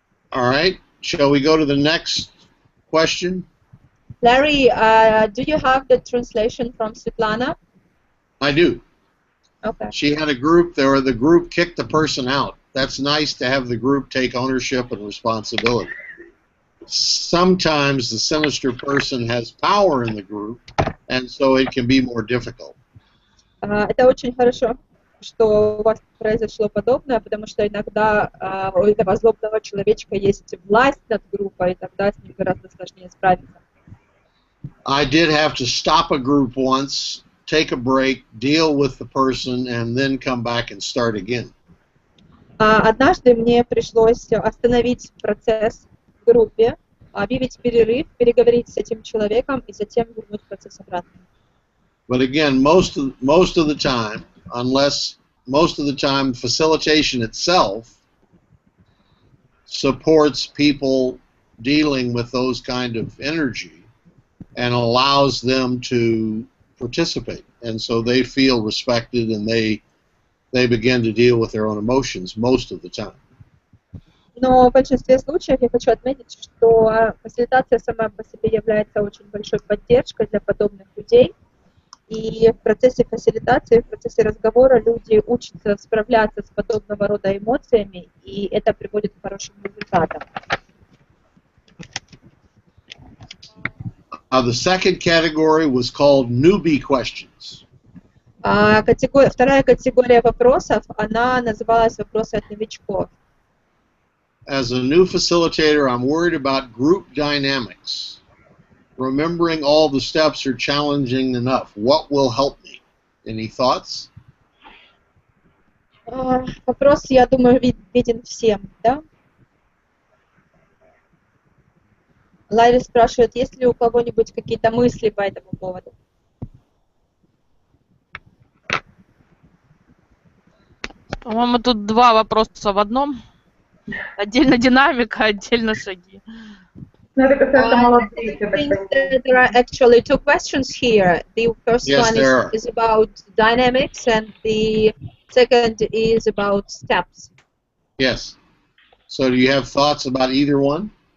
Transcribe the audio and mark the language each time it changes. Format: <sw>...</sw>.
<en>All right, shall we go to the next question? Larry, do you have the translation from Svetlana? I do. Okay. She had a group there, the group kicked the person out. That's nice to have the group take ownership and responsibility. Sometimes the sinister person has power in the group, and so it can be more difficult.</en> <ru>Это очень хорошо, что у вас произошло подобное, потому что иногда у этого злобного человечка есть власть над группой, и тогда с ним гораздо сложнее справиться.</ru> <en>I did have to stop a group once, take a break, deal with the person, and then come back and start again.</en> <ru>Однажды мне пришлось остановить процесс в группе, объявить перерыв, переговорить с этим человеком и затем вернуть процесс обратно.</ru> <en>But again, most of the time, facilitation itself supports people dealing with those kind of energy and allows them to participate, and so they feel respected and they begin to deal with their own emotions most of the time.</en> <ru>Но в большинстве случаев я хочу отметить, что фасилитация сама по себе является очень большой поддержкой для подобных людей. И в процессе фасилитации, в процессе разговора люди учатся справляться с подобного рода эмоциями, и это приводит к хорошим результатам.</ru> <en>The second category was called newbie questions.</en> <ru>Вторая категория вопросов, она называлась «Вопросы от новичков».</ru> <en>As a new facilitator, I'm worried about group dynamics. Remembering all the steps are challenging enough. What will help me? Any thoughts?</en> <ru>Вопрос, я думаю, виден всем, да? Ларри спрашивает, есть ли у кого-нибудь какие-то мысли по этому поводу? По-моему, тут два вопроса в одном. Отдельно динамика, отдельно шаги. Это касается молодых.</ru> <en>There are actually two questions here. The first one is about dynamics, and the second is about steps. Yes. So do you have thoughts about either one?</en>